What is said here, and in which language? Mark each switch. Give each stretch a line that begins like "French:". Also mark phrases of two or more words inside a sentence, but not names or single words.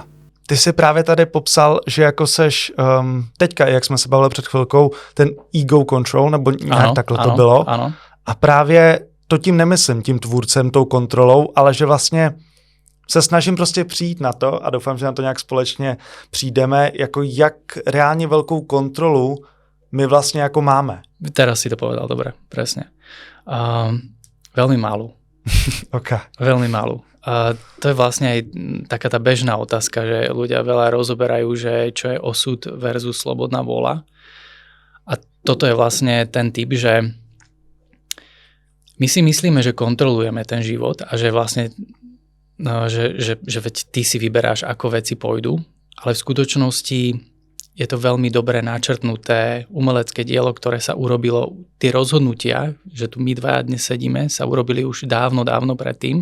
Czech: Ty jsi právě tady popsal, že jako seš teďka, jak jsme se bavili před chvilkou, ten
English: ego control,
Czech: nebo nějak takhle to bylo. Ano. A právě to tím nemyslím, tím tvůrcem, tou kontrolou, ale že vlastně se snažím prostě přijít na to a doufám, že na to nějak společně přijdeme, jako jak reálně velkou kontrolu my vlastně jako máme.
Slovak: Teraz si to povedal, dobre, presne. Veľmi malú. Okay. Veľmi malú. To je vlastne aj taká tá bežná otázka, že ľudia veľa rozoberajú, že čo je osud versus slobodná vôľa. A toto je vlastne ten typ, že my si myslíme, že kontrolujeme ten život a že vlastne že veď ty si vyberáš, ako veci pôjdu, ale v skutočnosti je to veľmi dobre načrtnuté umelecké dielo, ktoré sa urobilo, tie rozhodnutia, že tu my dvaja dnes sedíme, sa urobili už dávno predtým.